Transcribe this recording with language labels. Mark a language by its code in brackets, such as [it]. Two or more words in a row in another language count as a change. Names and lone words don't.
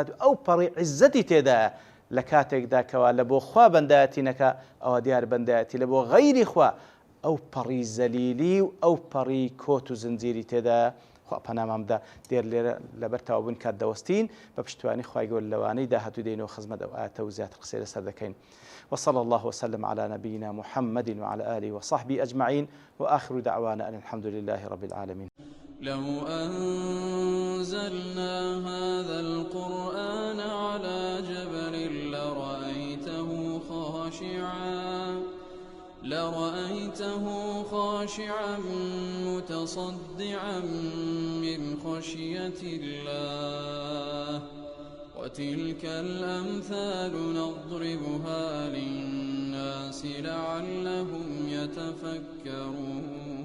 [ckb] و ئەو پەڕی عیزەتی تێدایە لە کاتێکدا کەوا لە بۆ خوا بەندایەتی نەکا ئەوە دیار بەندایەتی لە بۆ غەیری خوا ئەو پەڕی زەلیلی و ئەو پەڕی کۆت و زنجیری تێدایە خوا پەنامامدا دێر لێرە لەبەر تاوابوون کات دەوەستین بە پشتیوانی خوای گەورە لەوانەی داهاتوو دێنەوە خزمەت ئەو ئاەتە و زیاتر قسەی لەسەر دەکەین [ar] وصلى الله وسلم على نبينا محمد وعلى آله وصحبه أجمعين وآخر دعوانا أن الحمد لله رب العالمين لو أنزلنا هذا القرآن على جبل لرأيته خاشعا متصدعا من خشية الله وتلك الأمثال نضربها للناس لعلهم يتفكرون